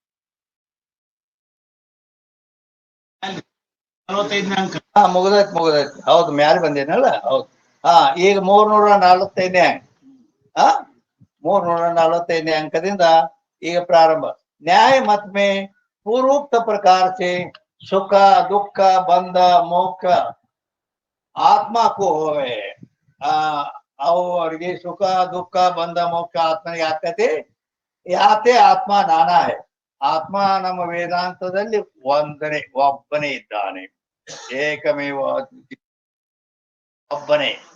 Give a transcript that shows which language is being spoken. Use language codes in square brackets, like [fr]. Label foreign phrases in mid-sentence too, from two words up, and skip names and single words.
[kn] ಮುಗ್ದೈತಿ. ಹೌದು, ಮ್ಯಾಲೆ ಬಂದೇನಲ್ಲ. ಹೌದು. ಈಗ 345ನೇ 345ನೇ ಅಂಕದಿಂದ ಈಗ ಪ್ರಾರಂಭ. [hi] न्याय मत में पूर्वोक्त प्रकार से सुख दुख बंध मोक्ष आत्मा को होवे. [kn] ಅವರಿಗೆ ಸುಖ ದುಃಖ ಬಂಧ ಮೋಕ್ಷ ಆತ್ಮನಿಗೆ ಆಗ್ತೈತಿ. [hi] याते आत्मा नाना है. [kn] ಆತ್ಮ ನಮ್ಮ ವೇದಾಂತದಲ್ಲಿ ಒಬ್ಬನೇ ಇದ್ದಾನೆ. ಏಕಮೇವ ಒಬ್ಬನೇ.